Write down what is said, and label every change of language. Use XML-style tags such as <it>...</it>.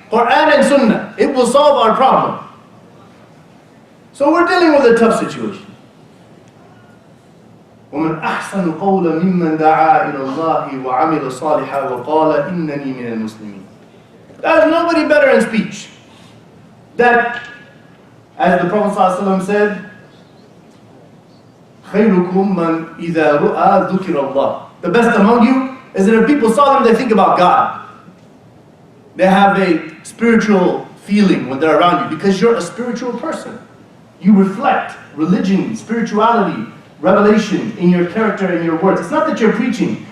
<en>Quran and Sunnah. It will solve our problem. So we're dealing with a tough situation.</en> <ar>وَمَنْ أَحْسَنُ قَوْلًا مِمَّنْ دَعَا إِلَى اللَّهِ وَعَمِلَ صَالِحًا وَقَالَ إِنَّنِي مِنَ الْمُسْلِمِينَ.</ar> <en>There is nobody better in speech. That, as the Prophet ﷺ said,</en> <ar>خَيْرُكُمْ مَنْ إِذَا رُؤَى ذُكِرَ اللَّهِ.</ar> <en>The best among you is that if people saw them, they think about God. They have a spiritual feeling when they're around you because you're a spiritual person. You reflect religion, spirituality, revelation in your character and your words. It's not that you're preaching.</en>